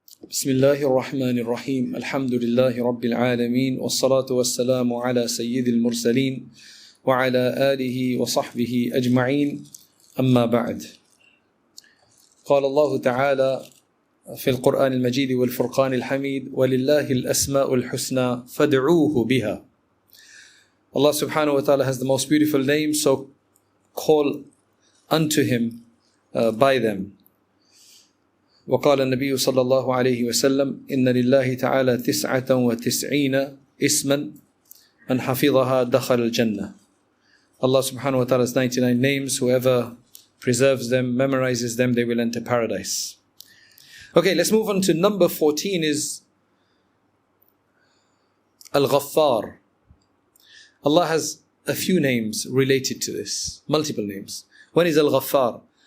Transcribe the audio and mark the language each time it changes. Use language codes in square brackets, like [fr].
[ar] بسم الله الرحمن الرحيم الحمد لله رب العالمين والصلاة والسلام على سيد المرسلين وعلى آله وصحبه أجمعين أما بعد. قال الله تعالى في القرآن المجيد والفرقان الحميد ولله الأسماء الحسنى فادعوه بها. [en] Allah subhanahu wa ta'ala has the most beautiful names, so call unto him by them. [ar] وقال النبي صلى الله عليه وسلم إن لله تعالى 99 اسما من حفظها دخل الجنة. [en] Allah subhanahu wa ta'ala has 99 names. Whoever preserves them, memorizes them, they will enter paradise. Okay, let's move on to number 14 is Al-Ghaffar. Allah has a few names related to this, multiple names. One is Al-Ghaffar.